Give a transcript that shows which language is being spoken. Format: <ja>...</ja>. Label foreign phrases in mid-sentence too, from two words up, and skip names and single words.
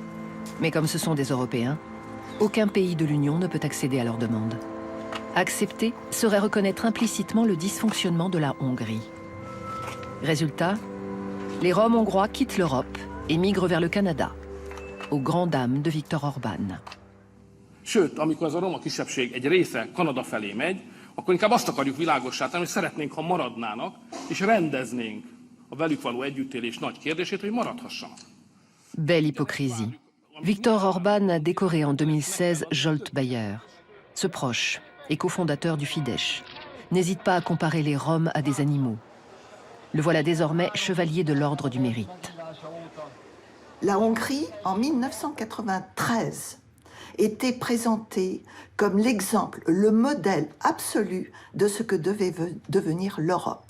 <fr>Mais comme ce sont des Européens, aucun pays de l'Union ne peut accéder à leur demande. Accepter serait reconnaître implicitement le dysfonctionnement de la Hongrie. Résultat, les Roms hongrois quittent l'Europe et migrent vers le Canada, aux grandes dames de Viktor Orbán.</fr> <hu>Sőt, amikor az a roma kisebbség egy része Kanada felé megy, akkor inkább azt akarjuk világossá tenni, hogy szeretnénk, ha maradnának, és rendeznénk a velük való együttélés nagy kérdését, hogy maradhassanak.</hu> <fr>Belle hypocrisie. Viktor Orbán a décoré en 2016 Zsolt Bayer. Ce proche et cofondateur du Fidesz n'hésite pas à comparer les Roms à des animaux. Le voilà désormais chevalier de l'ordre du mérite. La Hongrie, en 1993, était présentée comme l'exemple, le modèle absolu de ce que devait devenir l'Europe.</fr>